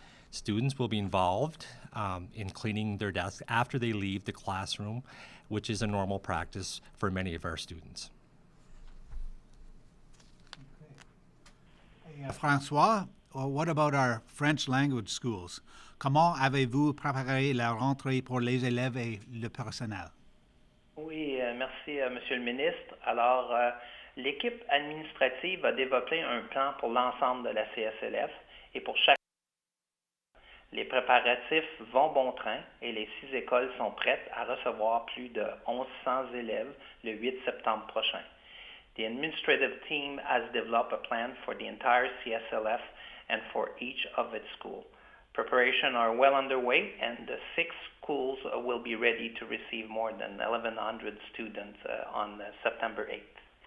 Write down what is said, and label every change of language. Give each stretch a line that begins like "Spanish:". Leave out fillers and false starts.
English: Students will be involved in cleaning their desks after they leave the classroom, which is a normal practice for many of our students. Okay. Hey, François, what about our French language schools?
French: Comment avez-vous préparé la rentrée pour les élèves et le personnel? Oui, merci, Monsieur le ministre. Alors, l'équipe administrative a développé un plan pour l'ensemble de la CSLF et pour chaque. Les préparatifs vont bon train et les 6 écoles sont prêtes à recevoir plus de 1100 élèves le 8 septembre prochain.
English: The administrative team has developed a plan for the entire CSLF and for each of its schools. Preparations are well underway, and the 6 schools will be ready to receive more than 1,100 students on September 8th.